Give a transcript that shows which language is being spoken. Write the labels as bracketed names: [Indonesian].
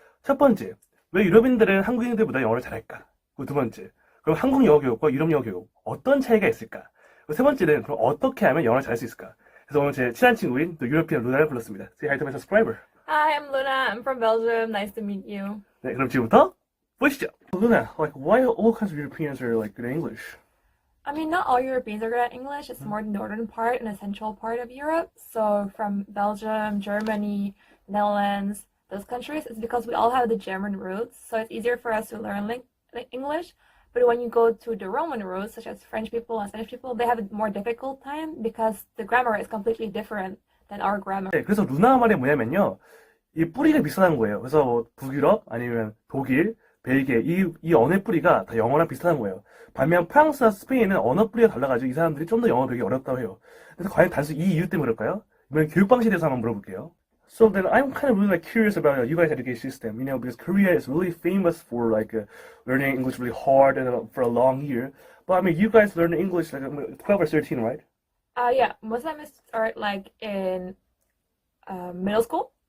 [Korean] 첫 번째, 왜 유럽인들은 한국인들보다 영어를 잘할까? 그리고 두 번째, 그럼 한국 영어 교육과 유럽 영어 교육 어떤 차이가 있을까? 그리고 세 번째는 그럼 어떻게 하면 영어를 잘할 수 있을까? 그래서 오늘 제 친한 친구인 또 유러피안 루나를 불렀습니다. [English] Say hi to my subscriber. Hi, I'm Luna. I'm from Belgium. Nice to meet you. [Korean] 네, 그럼 지금부터 보시죠. [English] Luna, like why all kinds of Europeans are like good at English? I mean, not all Europeans are good at English. It's more the northern part and the central part of Europe. So from Belgium, Germany, Netherlands, those countries, it's because we all have the German roots. So it's easier for us to learn English. But when you go to the Roman roots, such as French people and Spanish people, they have a more difficult time because the grammar is completely different than our grammar. [Korean] 네, 그래서 루나 말이 뭐냐면요. 이 뿌리가 비슷한 거예요. 그래서 뭐 북유럽 아니면 독일, 벨기에 이 언어의 뿌리가 다 영어랑 비슷한 거예요. 반면 프랑스와 스페인은 언어 뿌리가 달라가지고 이 사람들이 좀 더 영어 배우기 어렵다고 해요. 그래서 과연 단순히 이 이유 때문에 그럴까요? 이번엔 교육 방식에 대해서 한번 물어볼게요. [English] So then I'm kind of really like curious about you guys' education system, because Korea is really famous for like learning English really hard and for a long year. But I mean, you guys learn English like 12 or 13, right? Yeah, most of them start like in middle school.